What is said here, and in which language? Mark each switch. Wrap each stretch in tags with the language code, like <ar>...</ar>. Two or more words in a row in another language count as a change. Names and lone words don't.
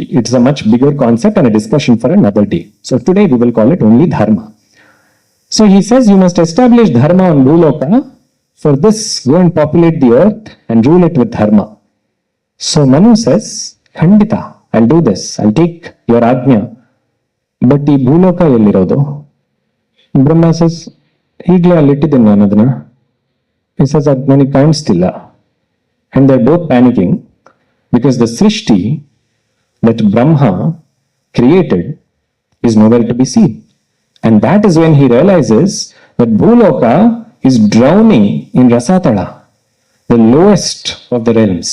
<en>It's a much bigger concept and a discussion for another day. So today we will call it only dharma. So he says you must establish dharma on Bhuloka. For this, go and populate the earth and rule it with dharma. So Manu says, Khandita, I'll do this. I'll take your Ajna. But</en> <kn>ಈ ಭೂಲೋಕ ಎಲ್ಲಿರೋದು?</kn> <en>Brahma says,</en> <kn>ಈಗಲೇ ಅಲ್ಲಿಟ್ಟಿದ್ದೀನಿ ನಾನು ಅದನ್ನ.</kn> <en>He says,</en> <kn>ಅದು ನನಗೆ ಕಾಣಿಸ್ತಿಲ್ಲ.</kn> <en>And they're both panicking because the Srishti that Brahma created is nowhere to be seen. And that is when he realizes that Bhuloka is drowning in Rasatala, the lowest of the realms.</en>